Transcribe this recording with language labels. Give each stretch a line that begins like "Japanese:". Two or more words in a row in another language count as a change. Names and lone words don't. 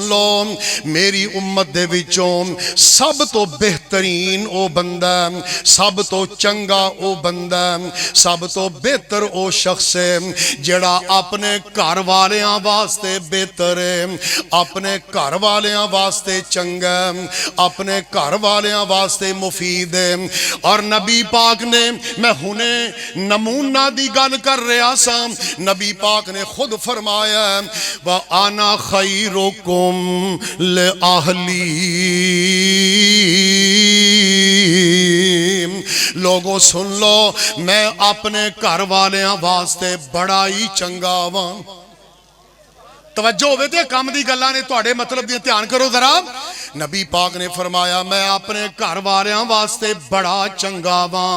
Punjabi: لو، میری امت دے وچوں سب تو بہترین او بندہ، سب تو چنگا او بندہ، سب تو بہتر او شخص ہے جڑا اپنے گھر والیاں واسطے بہتر ہے، اپنے گھر والیاں واسطے چنگا، اپنے گھر والیاں واسطے مفید ہے۔ اور نبی پاک نے، میں ہنے نمونہ دی گل کر رہا سا، نبی پاک نے خود فرمایا
Arabic: وَأَنَا خَيْرُكُمْ لِأَهْلِي،
Punjabi: لوگوں سن لو، میں اپنے گھر والیاں واسطے بڑا ہی چنگا ہاں۔ توجہ ہوئے تے کام دی گلاں نے تواڈے مطلب دی دھیان کرو ذرا۔ نبی پاک نے فرمایا میں اپنے گھر والیاں واسطے بڑا چنگا ہاں۔